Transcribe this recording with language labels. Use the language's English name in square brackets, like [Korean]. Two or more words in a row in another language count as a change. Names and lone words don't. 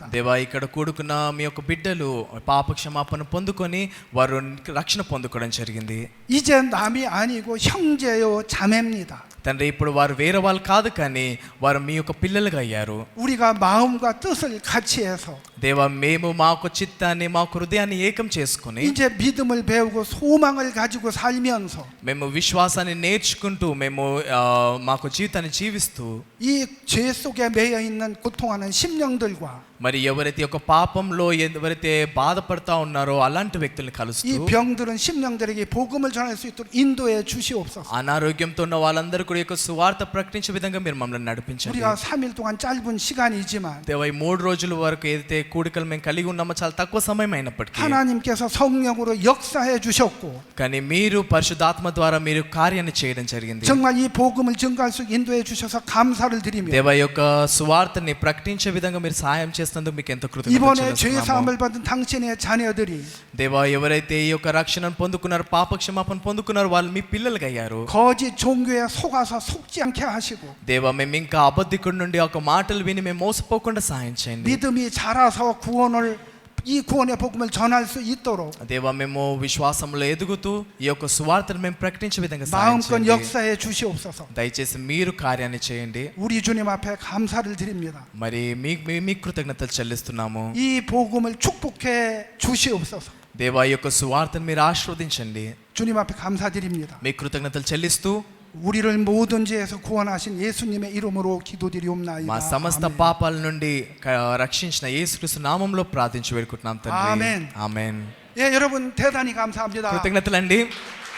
[Telugu] దేవా ఇక్కడ కూడుకున్న మీ యొక్క బిడ్డలు పాప క్షమాపణ పొందుకొని వారు రక్షణ పొందుకోవడం జరిగింది. [Korean] 이제 남이 아니고 형제요 자매입니다. [Telugu] తండ్రి ఇప్పుడు వారు వేరే వాళ్ళు కాదు కానీ వారు మీ యొక్క పిల్లలుగా అయ్యారు. [Korean] 우리가 마음과 뜻을 같이 해서 [Telugu] దేవా మేము మా యొక్క చిత్తాన్ని మా యొక్క హృదయాన్ని ఏకం చేసుకొని [Korean] 이제 믿음을 배우고 소망을 가지고 살면서 [Telugu] మేము విశ్వాసాన్ని నేర్చుకుంటూ మేము మాకు జీవితాన్ని జీవిస్తూ [Korean] 이 죄 속에 매여 있는 고통하는 심령들과 [Telugu] మరి ఎవరైతే ఒక పాపంలో ఎవరైతే బాధపడతా ఉన్నారో అలాంటి వ్యక్తుల్ని కలుస్తూ [Korean] 이 병들은 심령들에게 복음을 전할 수 있도록 인도해 주시옵소서. [Telugu] అనారోగ్యంతో ఉన్న వాళ్ళందరూ కూడా యొక్క సువార్త ప్రకటించే విధంగా మీరు మమ్మల్ని నడిపించండి. [Korean] 우리가 3일 동안 짧은 시간이지만 [Telugu] దేవా ఈ 3 రోజుల వరకు ఏదైతే కూడికలు మేము కలిగి ఉన్నామో చాలా తక్కువ సమయం అయినప్పటికీ [Korean] 하나님께서 성령으로 역사해 주셨고 [Telugu] కానీ మీరు పరిశుద్ధాత్మ ద్వారా మీరు కార్యాన్ని చేయడం జరిగింది. [Korean] 정말 이 복음을 증거할 수 인도해 주셔서 감사를 드리며 [Telugu] దేవా యొక్క సువార్తని ప్రకటించే విధంగా మీరు సహాయం చేస్తున్నందుకు మీకు ఎంతో కృతజ్ఞతలు [Korean] 이번에 죄 [Telugu] చెల్లిస్తున్నాము. [Korean] 사함을 받은 당신의 자녀들이 [Telugu] దేవా ఎవరైతే ఈ యొక్క రక్షణను పొందుకున్నారో పాప క్షమాపణ పొందుకున్నారో వాళ్ళు మీ పిల్లలుగా అయ్యారు. [Korean] 거짓 종교에 속아서 속지 않게 하시고 [Telugu] దేవా మేము ఇంకా అబద్ధికుడి నుండి ఒక మాటలు విని మేము మోసపోకుండా సహాయం చేయండి. [Korean] 믿음이 자라서 이 구원의 복음을 전할 수 있도록 [Telugu] దేవా మేము విశ్వాసంలో ఎదుగుతూ ఈ యొక్క సువార్తను మేము ప్రకటించే విధంగా సహాయం [Korean] 마음껏 [Telugu] చేయండి. [Korean] 역사해 주시옵소서. [Telugu] దయచేసి మీరు కార్యాన్ని చేయండి. [Korean] 우리 주님 앞에 감사를 드립니다. [Telugu] మరి మీ కృతజ్ఞతలు చెల్లిస్తున్నాము. [Korean] 이 복음을 축복해 주시옵소서. [Telugu] దేవా ఈ యొక్క సువార్తను మీరు ఆశీర్వదించండి. [Korean] 주님 앞에 감사드립니다. [Telugu] మీ కృతజ్ఞతలు చెల్లిస్తూ [Korean] 우리를 모든 죄에서 구원하신 예수님의 이름으로 기도드리옵나이다. [Telugu] మా సమస్త [Korean] 아멘. [Telugu] పాపాల నుండి రక్షించిన యేసుక్రీస్తు నామములో ప్రార్థించి వేడుకుంటున్నాం తండ్రి. ఆమేన్. ఆమేన్. [Korean] 예, 여러분 대단히 감사합니다. [Telugu] కృతజ్ఞతలండి.